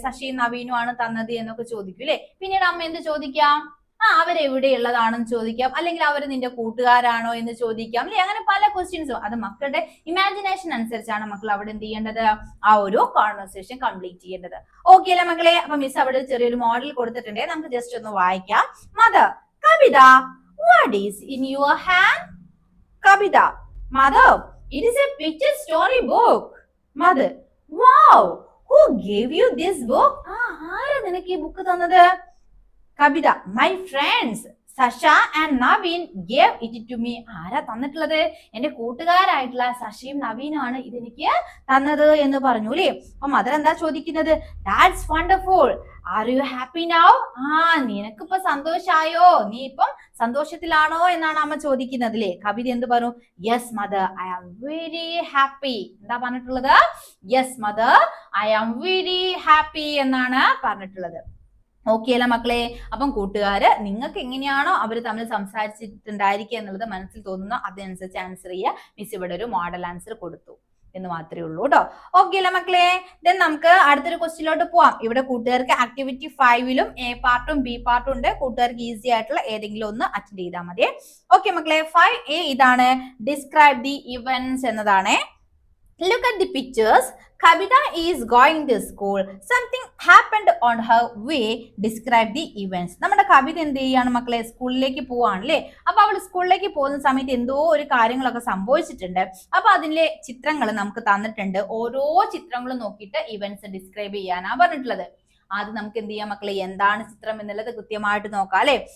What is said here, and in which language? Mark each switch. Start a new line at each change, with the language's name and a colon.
Malayalam: ശശിയും നവീനും ആണ് തന്നത് എന്നൊക്കെ ചോദിക്കൂലേ? പിന്നീട് അമ്മ എന്ത് ചോദിക്കാം? അവരെവിടെയുള്ളതാണെന്ന് ചോദിക്കാം, അല്ലെങ്കിൽ അവർ നിന്റെ കൂട്ടുകാരാണോ എന്ന് ചോദിക്കാം അല്ലെ? അങ്ങനെ പല ക്വസ്റ്റ്യൻസും. അത് മക്കളുടെ ഇമാജിനേഷൻ അനുസരിച്ചാണ് മക്കൾ അവിടെ എന്ത് ചെയ്യേണ്ടത്? ആ ഒരു കോൺവെർസേഷൻ കംപ്ലീറ്റ് ചെയ്യേണ്ടത്. ഓക്കെ അല്ലേ മക്കളെ? അപ്പൊ മിസ് അവിടെ ചെറിയൊരു മോഡൽ കൊടുത്തിട്ടുണ്ട്, നമുക്ക് ജസ്റ്റ് ഒന്ന് വായിക്കാം.
English: Mother, Kavita, what is in your hand? Kavita, mother, it is a picture story book. Mother, wow, who gave you this book?
Malayalam: ആരാ നിനക്ക് ഈ ബുക്ക് തന്നത്?
English: Kavita, my friends Sasha and Naveen gave it to me.
Malayalam: ആരാ തന്നിട്ടുള്ളത്? എന്റെ കൂട്ടുകാരായിട്ടുള്ള സശയും നവീനും ആണ് ഇതെനിക്ക് തന്നത് എന്ന് പറഞ്ഞു അല്ലേ? അപ്പൊ മദർ എന്താ ചോദിക്കുന്നത്?
English: That's wonderful. Are you happy now?
Malayalam: നിനക്കിപ്പോ സന്തോഷായോ? നീ ഇപ്പം സന്തോഷത്തിലാണോ എന്നാണ് അമ്മ ചോദിക്കുന്നത് അല്ലേ? കവിത എന്ത് പറഞ്ഞു?
English: Yes mother, I am very happy.
Malayalam: എന്താ പറഞ്ഞിട്ടുള്ളത്?
English: Yes mother, I am very happy
Malayalam: എന്നാണ് പറഞ്ഞിട്ടുള്ളത്. ഓക്കെ അല്ല മക്കളെ? അപ്പം കൂട്ടുകാര് നിങ്ങൾക്ക് എങ്ങനെയാണോ അവർ തമ്മിൽ സംസാരിച്ചിട്ടുണ്ടായിരിക്കുക എന്നുള്ളത് മനസ്സിൽ തോന്നുന്നു അതനുസരിച്ച് ആൻസർ ചെയ്യുക. മിസ് ഇവിടെ ഒരു മോഡൽ ആൻസർ കൊടുത്തു എന്ന് മാത്രമേ ഉള്ളൂ കേട്ടോ. ഓക്കെ അല്ല മക്കളെ? ദെൻ നമുക്ക് അടുത്തൊരു ക്വസ്റ്റ്യനിലോട്ട് പോവാം. ഇവിടെ കൂട്ടുകാർക്ക് ആക്ടിവിറ്റി 5ലും എ പാർട്ടും ബി പാർട്ടും ഉണ്ട്. കൂട്ടുകാർക്ക് ഈസി ആയിട്ടുള്ള ഏതെങ്കിലും ഒന്ന് അറ്റൻഡ് ചെയ്താൽ മതി. ഓക്കെ മക്കളെ, 5A ഇതാണ്, ഡിസ്ക്രൈബ് ദി ഇവന്റ്സ് എന്നതാണ്.
English: Look at the pictures. Kavita is going to school. Something happened on her way. Describe the events.
Malayalam: നമ്മുടെ കവിത എന്ത് ചെയ്യാണ് മക്കളെ? സ്കൂളിലേക്ക് പോവാണല്ലേ? അപ്പൊ അവൾ സ്കൂളിലേക്ക് പോകുന്ന സമയത്ത് എന്തോ ഒരു കാര്യങ്ങളൊക്കെ സംഭവിച്ചിട്ടുണ്ട്. അപ്പൊ അതിലെ ചിത്രങ്ങൾ നമുക്ക് തന്നിട്ടുണ്ട്. ഓരോ ചിത്രങ്ങളും നോക്കിയിട്ട് ഇവന്റ്സ് ഡിസ്ക്രൈബ് ചെയ്യാനാണ് പറഞ്ഞിട്ടുള്ളത്. ആദ്യം നമുക്ക് എന്ത് ചെയ്യാം മക്കളെ? എന്താണ് ചിത്രം എന്നുള്ളത് കൃത്യമായിട്ട് നോക്കാം അല്ലെ?